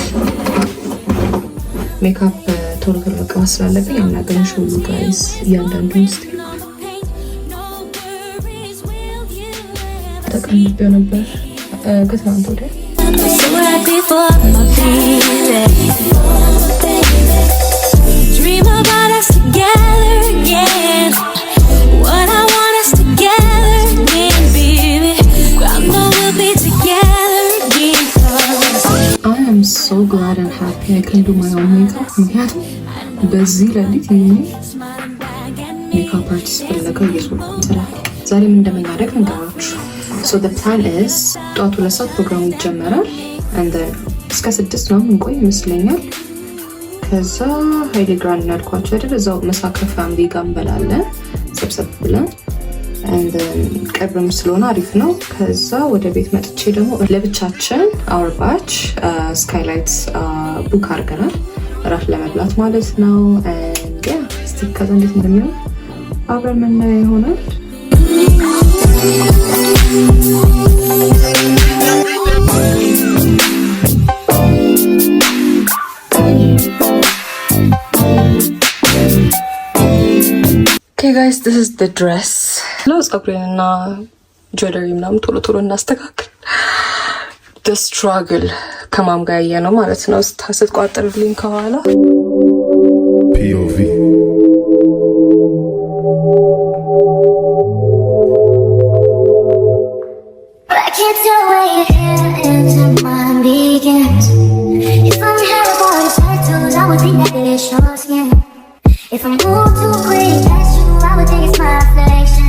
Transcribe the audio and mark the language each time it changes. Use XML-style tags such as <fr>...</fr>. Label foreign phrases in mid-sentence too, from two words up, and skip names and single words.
<en>Makeup</en> <am>ቶሎ ቶሎ መቀባት ስላለብኝ</am> <en>I'm not gonna show you guys</en> <am>እያንዳንዱን ስቴፕ ተቀምጬ ነበር ከትናንት ወዲያ</am> <en>Dream about us together again. What I want us together again, baby. I know we'll be together again. I am so glad and happy I can do my own makeup.</en> <am>ምክንያቱም በዚህ ሌሊት</am> <en>makeup artist</en> <am>ፈለገው እየሶልኩ ይችላል። ዛሬ ምን እንደምናደርግ እንገራችሁ።</am> <en>So the plan is</en> <am>ጠዋት 2 ሰዓት ፕሮግራሙ ይጀመራል</am> <en>and then</en> <am>እስከ 6 ነው እንቆይ ይመስለኛል። ከዛ ሀይሌ ግራንድ ያልኳቸው አይደል እዛው መሳከ ፋሚሊ ጋር እንበላለን ሰብሰብ ብለን</am> <en>and then</en> <am>ቅርብም ስለሆነ አሪፍ ነው። ከዛ ወደ ቤት መጥቼ ደግሞ ለብቻችን</am> <en>our batch</en> <am>ስካይላይት ቡክ አድርገናል እራት ለመብላት ማለት ነው።</am> <en>and yeah</en> <am>እስቲ ከዛ እንዴት እንደሚሆን አብረን የምናየው ይሆናል።</am> <en>Okay guys, this is the dress.</en> <am>ፀጉሬንና ጁዌለሪ ምናምን ቶሎ ቶሎ እናስተካክል።</am> <en>the struggle</en> <am>ከማም ጋር ያየነው ማለት ነው። ስትቋጥርልኝ ከኋላ POV</am> <en>If I move too quick, that's true, I would think it's my reflection.</en>